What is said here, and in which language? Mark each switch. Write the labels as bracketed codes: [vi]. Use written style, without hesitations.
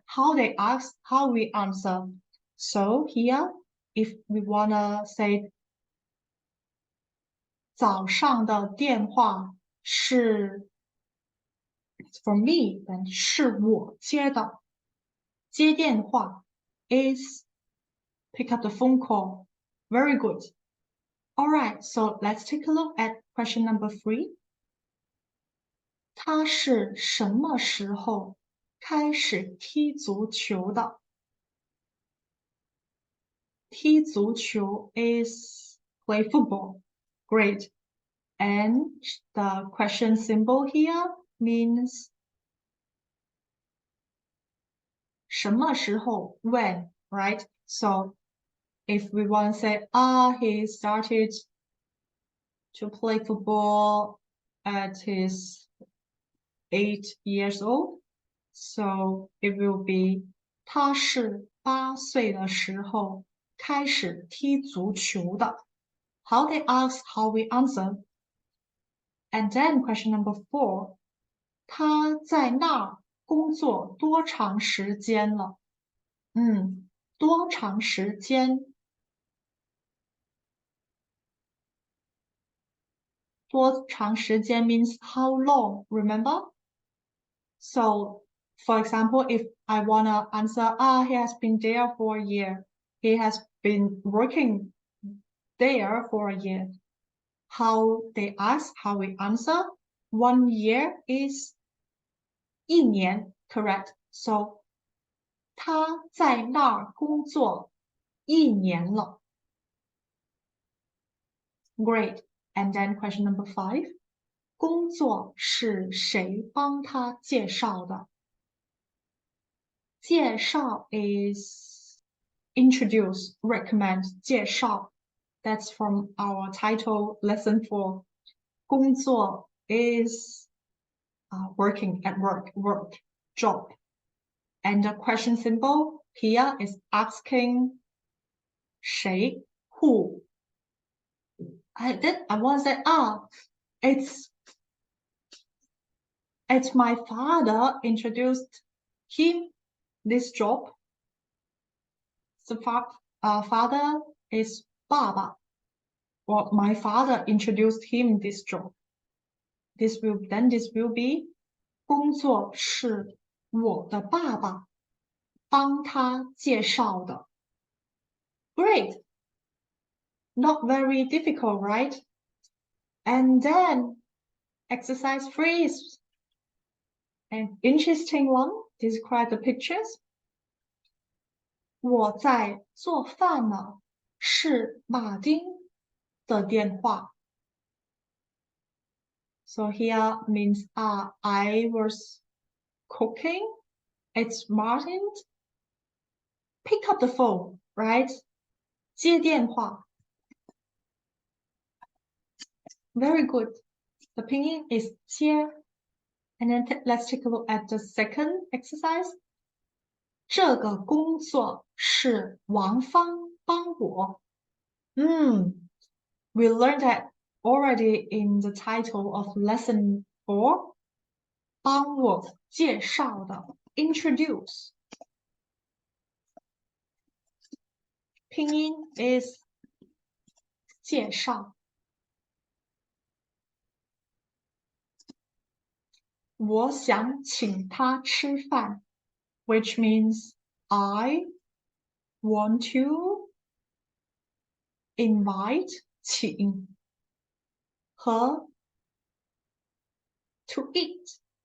[en] How they ask, how we answer. So here, if we wanna say [zh] 早上的电话是 [en] for me, then [zh] 是我接的。接电话 [en] is pick up the phone call. Very good. All right, so let's take a look at question number 3. [zh] 他是什么时候开始踢足球的？踢足球 [en] is play football. Great. And the question symbol here means [zh] 什么时候 [en] when, right? So if we want to say, he started to play football at his 8 years old, so it will be [zh] 他是8岁的时候开始踢足球的。 [en] How they ask, how we answer. And then question number 4, [zh] 他在那儿工作多长时间了？多长时间？多长时间 [en] means how long, remember? So, for example, if I wanna answer, he has been there for a year. He has been working there for a year. How they ask, how we answer. 1 year is [zh] 1年 [en] correct? So [zh] 他在那儿工作1年了。 [en] Great. And then question number 5. [zh] 工作是谁帮他介绍的？介绍 [en] is introduce, recommend, 介绍. That's from our title lesson 4. [zh] 工作 [en] is working at work, job. And the question symbol here is asking [zh] 谁 [en] who. I want to say, it's my father introduced him this job. The father is [zh] 爸爸. [en] Or my father introduced him this job. This will be [zh] 工作是我的爸爸帮他介绍的。 [en] Great. Not very difficult, right? And then exercise 3 An interesting one. Describe the pictures. [zh] 我在做饭呢，是马丁的电话。 [en] So here means I was cooking. It's Martin. Pick up the phone, right? [zh] 接电话。 [en] Very good. The pinyin is [zh] 接. [en] And then let's take a look at the second exercise. [zh] 这个工作是王芳帮我。 [en] We learned that already in the title of lesson 4. [zh] 帮我介绍的 [en] introduce. Pinyin is [zh] 介绍。我想请他吃饭 [en] which means I want to invite [zh] 请和 [en] to eat.